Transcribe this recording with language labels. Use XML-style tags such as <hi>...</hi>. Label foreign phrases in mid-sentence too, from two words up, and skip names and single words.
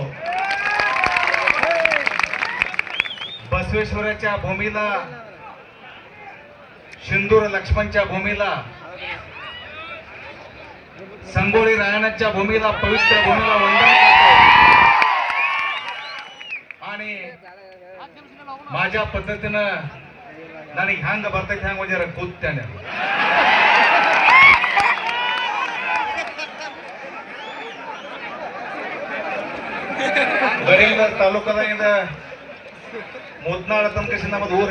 <mr>बसवेश्वराच्या भूमीला, सिंदूर लक्ष्मणच्या भूमीला, संगोळी रायणाच्या भूमीला, पवित्र भूमीला वंदन करतो. आणि माझ्या पद्धतीनं</mr> <kn>ನನಗೆ ಹ್ಯಾಂಗ ಬರ್ತೈತೆ ಹ್ಯಾಂಗ ಜರ ಕೂತ್ತೇನೆ. ಗಡಿಯಿಂದ ತಾಲೂಕದಾಗಿಂದ ಮುದ್ನಾಳ ತನಕ ನಮ್ಮದು ಊರೇ.</kn>